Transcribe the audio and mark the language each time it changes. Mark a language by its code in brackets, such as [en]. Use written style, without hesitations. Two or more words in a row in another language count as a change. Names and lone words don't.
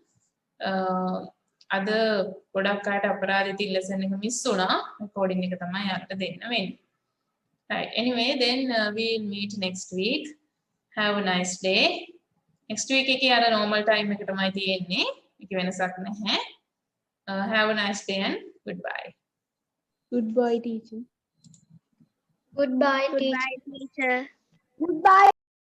[si] අද ගොඩක් අයට අපරාධ ඉතින් lesson එක miss වුණා. recording එක තමයි යට දෙන්න වෙන්නේ. [en] Right. Anyway, then we'll meet next week. Have a nice day. Next week [si] එකේ අර [en] normal time [si] එක තමයි තියෙන්නේ. ඒක වෙනසක් නැහැ. [en] Have a nice day and goodbye. Goodbye, teacher. Goodbye, Goodbye, teacher. teacher. Goodbye.